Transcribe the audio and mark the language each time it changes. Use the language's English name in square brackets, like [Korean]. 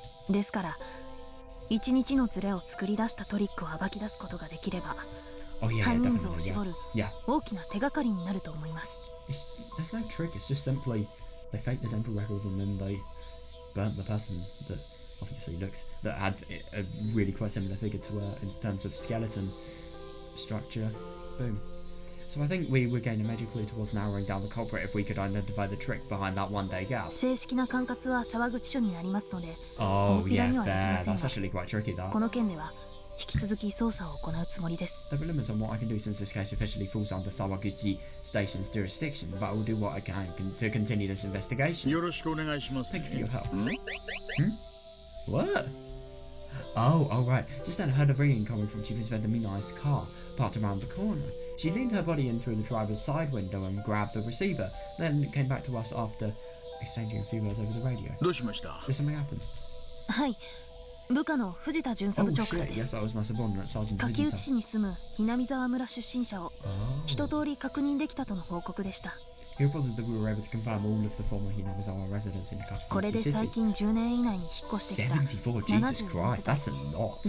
[Japanese] Desから1日のズレを作り出したトリックを暴き出すことができれば、犯人像を絞る大きな手がかりになると思います。 [English] There's no trick. It's just simply they faked the dental records and then they burnt the person that obviously had a really quite similar figure to her in terms of skeleton structure. Boom. So I think we would gain a major clue towards narrowing down the culprit if we could identify the trick behind that one-day gap. [Japanese] 正式な管轄は沢口署になりますので、 [English] oh yeah, fair. That's actually quite tricky, that. [Japanese] この件では引き続き捜査を行うつもりです。 [English] There are limits on what I can do since this case officially falls under Sawaguchi Station's jurisdiction, but I will do what I can to continue this investigation. [Japanese] よろしくお願いします。 [English] Thank you for your help. What? Oh, right. Just then I heard a ringing coming from Chief Inspector Minai's car, parked around the corner. She leaned her body in through the driver's side window and grabbed the receiver, then came back to us after exchanging a few words over the radio. [Japanese] どうしました？ [English] Did something happen? [Japanese] はい、部下の藤田巡査部長からです。 [English] Yes, that was my subordinate, Sergeant [Japanese] 柿内市に住む南沢村出身者を一通り確認できたとの報告でした。 [English] He reported that we were able to confirm all of the former Hinamizawa residents in Kageboushi-hen. [Japanese] これで最近10年以内に引っ越してきた [English] 74, Jesus Christ, that's a lot.